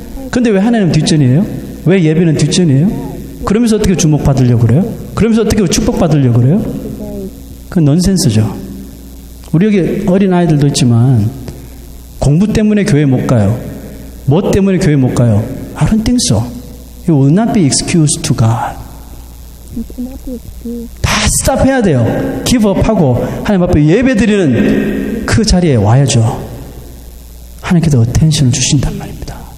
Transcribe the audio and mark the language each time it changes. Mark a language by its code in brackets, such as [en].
[ko] 근데 왜 하나님 뒷전이에요? 왜 예배는 뒷전이에요? 그러면서 어떻게 주목받으려고 그래요? 그러면서 어떻게 축복받으려고 그래요? 그건 넌센스죠. 우리 여기 어린아이들도 있지만 공부 때문에 교회 못 가요. 뭐 때문에 교회 못 가요? I don't think so. [en] It will not be excuse to God. [ko] 다 스탑해야 돼요. 기브업하고 하나님 앞에 예배드리는 그 자리에 와야죠. 하나님께서 어텐션을 주신단 말입니다.